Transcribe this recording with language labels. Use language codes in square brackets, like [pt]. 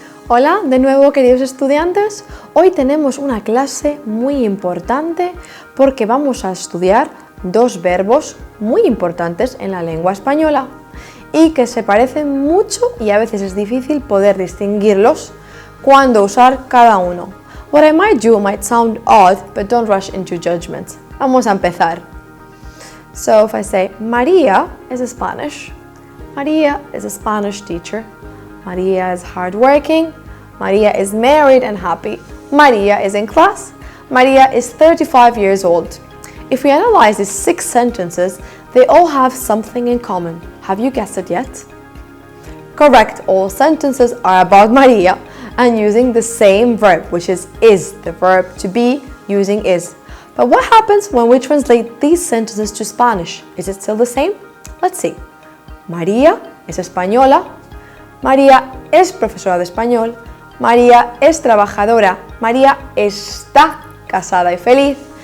[es] Hola, de nuevo queridos estudiantes. Hoy tenemos una clase muy importante porque vamos a estudiar dos verbos muy importantes en la lengua española y que se parecen mucho y a veces es difícil poder distinguirlos cuándo usar cada uno. [en] What I might do might sound odd, but don't rush into judgment. [es] Vamos a empezar. [en] So if I say Maria is Spanish, Maria is a Spanish teacher. Maria is hardworking. Maria is married and happy. Maria is in class. Maria is 35 years old. If we analyze these 6 sentences, they all have something in common. Have you guessed it yet? Correct, all sentences are about Maria and using the same verb, which is, the verb to be using is. But what happens when we translate these sentences to Spanish? Is it still the same? Let's see. [es] María es española. María es profesora de español. María es trabajadora. María está casada y feliz.